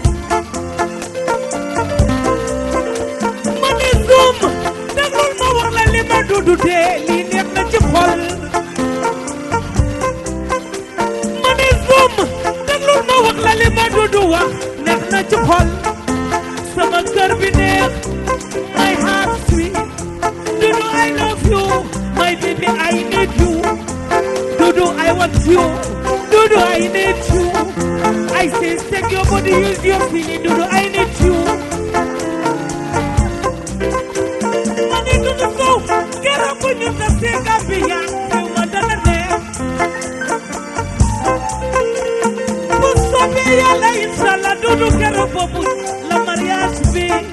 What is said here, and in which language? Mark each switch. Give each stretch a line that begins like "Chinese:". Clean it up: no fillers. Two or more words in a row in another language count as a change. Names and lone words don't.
Wolof: ma ne zoom dangul ma wax la li ma Doudou dee lii neex na ci xol ma ne zoom dangul ma wax la li ma Doudou wax neex na ci xol sama kër bi neex
English: my heart sweet Doudou I love you my baby I need you Doudou I want you Doudou I need you I say take your body use your feeling Doudou I need you
Wolof: mani Doudou Sow keroog bu ñu tasee Gambia xew ma dana neex bu soobee Yàlla inshallah Doudou keroog boobu mariage bi